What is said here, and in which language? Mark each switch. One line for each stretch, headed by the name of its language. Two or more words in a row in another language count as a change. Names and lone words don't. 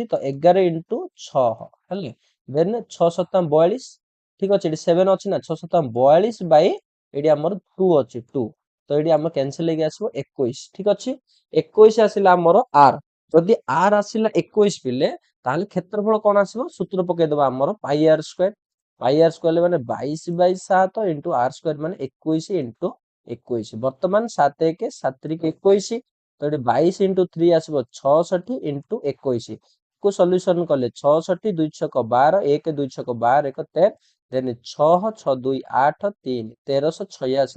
Odia: ତ 11 × 6 ହେଲେ ଦେନ୍ 6 7 42। ଠିକ ଅଛି, ଏଠି 7 ଅଛି ନା, 6 7 42 ବାଇ ଏଠି ଆମର 2 ଅଛି 2। ତ ଏଠି ଆମର କ୍ୟାନସେଲ ହେଇକି ଆସିବ 21। ଠିକ ଅଛି, 21 ଆସିଲା ଆମର r। ଯଦି r ଆସିଲା 21 ପିଲେ, ତାହେଲେ କ୍ଷେତ୍ରଫଳ କଣ ଆସିବ? ସୂତ୍ର ପକେଇଦବା ଆମର πr²। πr² ମାନେ 22/7 × r² ମାନେ 21 × 21। ବର୍ତ୍ତମାନ 7 1 7 3 21। ତ ଏଠି 22 × 3 ଆସିବ 66 × 21 କୁ ସଲ୍ୟୁସନ କଲେ 66 2 ଛକ 12, 1 2 ଛକ 12 1 13, ଦେନ୍ 6 6 2 8 3 1386।